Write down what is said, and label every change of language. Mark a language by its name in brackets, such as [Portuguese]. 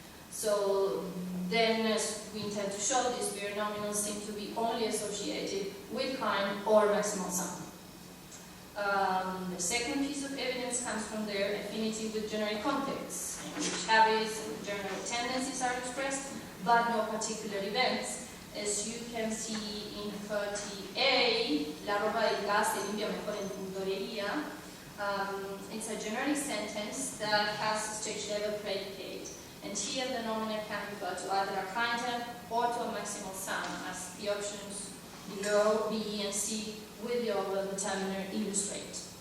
[English] So then, as we intend to show, these bare nominals seem to be only associated with kind or maximal sum. The second piece of evidence comes from their affinity with generic contexts, in which habits and general tendencies are expressed, but no particular events. As you can see in 30A, [Spanish] la ropa del gas se limpia mejor en tintorería. [English] It's a generic sentence that has a stage level predicate. And here the nominal can refer to either a kind term or to a maximal sum, as the options below, B and C, with the over determiner illustrate.